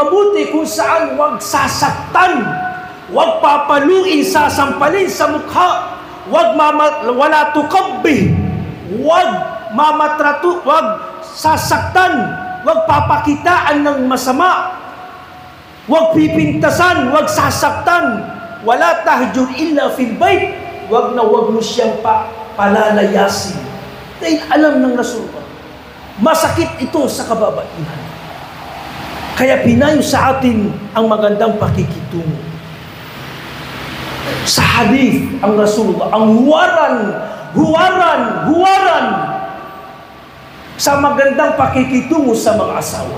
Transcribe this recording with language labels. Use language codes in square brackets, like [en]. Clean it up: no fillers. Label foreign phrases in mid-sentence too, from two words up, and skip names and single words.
[tl] mabuti kung saan wag sasaktan, wag papaluin, sasampalin sa mukha, [ar] ولا تقبح, [tl] wag mamatratu, wag sasaktan, wag papakitaan ng masama, wag pipintasan, wag sasaktan, [ar] ولا تهجر إلا في البيت, [tl] wag na wag mo siyang palalayasin. Dahil alam ng Rasulullah, masakit ito sa kababaihan. Kaya pinayo sa atin ang magandang pakikitungo. Sa hadith, ang Rasulullah, ang huwaran sa magandang pakikitungo sa mga asawa.